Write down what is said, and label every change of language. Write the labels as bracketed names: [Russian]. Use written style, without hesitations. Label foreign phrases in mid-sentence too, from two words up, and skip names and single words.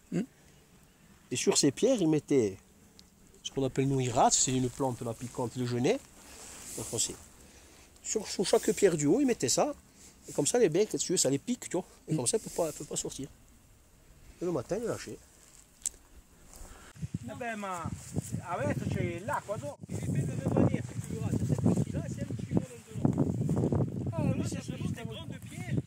[French] Et sur ces pierres, ils mettaient ce qu'on appelle nouirat, c'est une plante là, piquante, le genêt, en français. Sur chaque pierre du haut, ils mettaient ça. Et comme ça, les becs, si tu veux, ça les pique, tu vois. Et comme ça, elle ne peut pas sortir. Et le matin, ils lâchaient. Eh ben, [Italian] ma adesso c'è l'acqua dopo. Dipende delle [French] manière que tu verras. C'est cette partie-là, c'est elle qui suit maintenant. Ah, lui, C'est vraiment des grandes pierres.